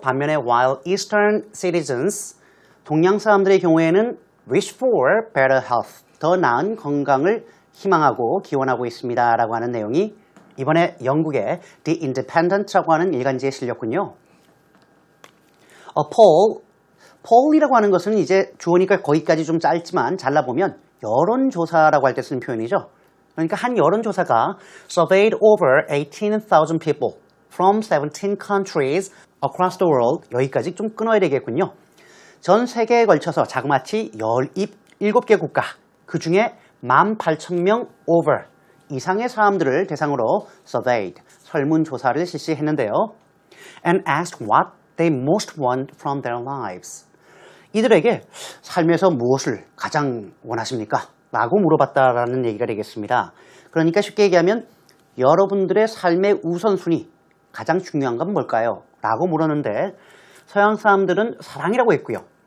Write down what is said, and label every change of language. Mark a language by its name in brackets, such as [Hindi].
[Korean] 반면에 [English] while Eastern citizens, [Korean] 동양 사람들의 경우에는 [English] wish for better health, [Korean] 더 나은 건강을 희망하고 기원하고 있습니다 라고 하는 내용이 이번에 영국의 The Independent라고 하는 일간지에 실렸군요. poll이라고 하는 것은 이제 주어니까 거기까지 좀 짧지만 잘라보면 여론조사라고 할 때 쓰는 표현이죠. 그러니까 한 여론조사가 [English] surveyed over 18,000 people from 17 countries across the world, [Korean] 여기까지 좀 끊어야 되겠군요. 전 세계에 걸쳐서 자그마치 17개 국가, 그 중에 18,000명 over 이상의 사람들을 대상으로 surveyed, 설문조사를 실시했는데요. [English] And asked what they most want from their lives. [Korean] 이들에게 삶에서 무엇을 가장 원하십니까? 라고 물어봤다라는 얘기가 되겠습니다. 그러니까 쉽게 얘기하면 여러분들의 삶의 우선순위, 가장 중요한 건 뭘까요? 라고 물었는데 서양 사람들은 사랑이라고 했고요.